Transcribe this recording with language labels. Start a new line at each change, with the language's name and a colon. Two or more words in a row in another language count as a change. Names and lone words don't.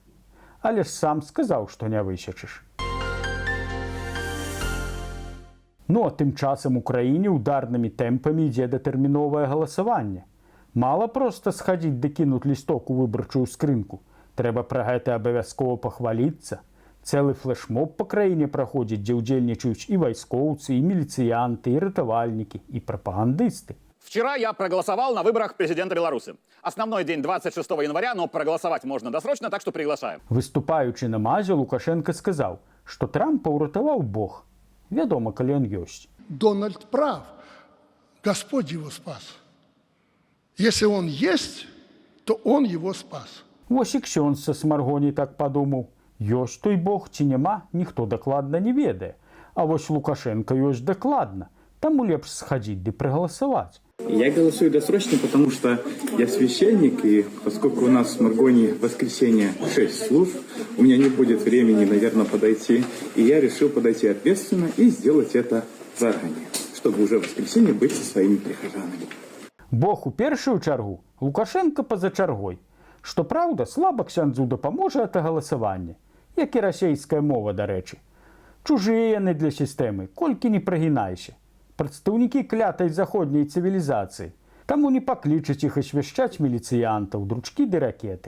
Belarusian: Але ж сам сказаў, што не высечыш. Ну а тым часам у краіне ударнымі тэмпамі ідзе датэрміновае галасаванне. Мала проста схадзіць ды кінуць лісток у выбарчую скрынку. Трэба пра гэта абавязкова пахваліцца. Цэлы флешмоб па краіне праходзіць, дзе ўдзельнічаюць і вайскоўцы, і міліцыянты, і ратавальнікі, і прапагандысты.
Russian: Вчера я проголосовал на выборах президента Беларуси. Основной день 26 января, но проголосовать можно досрочно, так что приглашаем.
Belarusian: Выступаючы на МАЗе, Лукашенко сказаў, што Трампа ўратаваў Бог. Вядома, калі ён ёсць.
Russian: Дональд прав. Господь его спас. Если он есть, то он его спас.
Belarusian: Вось і ксёндз са Смаргоні так падумаў. Ёсць той Бог ці няма, ніхто дакладна не ведае. А вось Лукашенко ёсць дакладна. Таму лепш схадзіць ды прагаласаваць.
Russian: Я голосую досрочно, потому что я священник, и поскольку у нас в Маргоне в воскресенье 6 служб, у меня не будет времени, наверное, подойти. И я решил подойти ответственно и сделать это заранее, чтобы уже в воскресенье быть со своими прихожанами.
Belarusian: Бог у першую чаргу, Лукашенко па-за чаргой. Што праўда, слаба ксяндзу дапаможа гэта галасаванне, як і расейская мова, дарэчы. Чужыя яны для сістэмы, колькі не прагінайся. Прадстаўнікі клятай заходняй цывілізацыі. Таму не паклічаць іх асвяшчаць міліцыянтаў, дручкі ды ракеты.